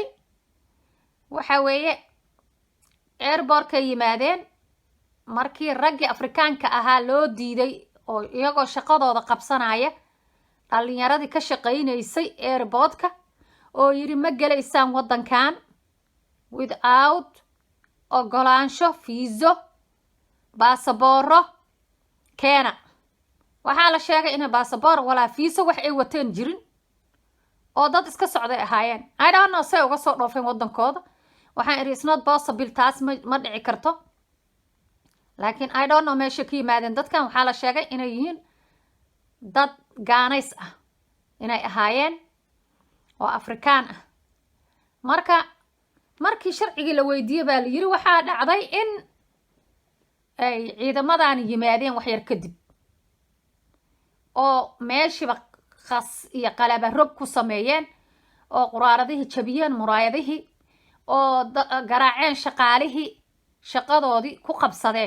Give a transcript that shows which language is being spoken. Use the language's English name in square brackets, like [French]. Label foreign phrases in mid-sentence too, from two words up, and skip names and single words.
[Somali] waxa weeye airport ka yimaadeen markii raggii afrikaanka ahaa loo diiday oo iyagoo shaqadooda qabsanaya, dhalinyaradii ka shaqaynaysay airportka oo yiri ma gelaysaan wadankan without ogolaansho, fiiso, baasabooro keena. waxaa la sheegay inay baasaboor walaa fiiso wax ay wateen jirin, oo dad iska socday ahaayeen. [English] I don't know [Somali] say uga soo dhoofeen wadankooda. waxaan iri [English] it's not possible, [Somali] taas ma dhici karto. laakiin [English] I don't know [Somali] meesha ka yimaadeen dadkan. waxaa la sheegay inay yihiin dad gaanays ah inay ahaayeen oo afrikaan ah. marka markii sharcigii la weydiiyey baa la yiri waxaa dhacday in ay ciidamadan yimaadeen wax yar kadib, oo meeshiiba khas iyo qalaba rog ku sameeyeen, oo quraaradihii jabiyeen, muraayadihii, oo garaaceen shaqaalihii, shaqadoodii ku qabsadeen.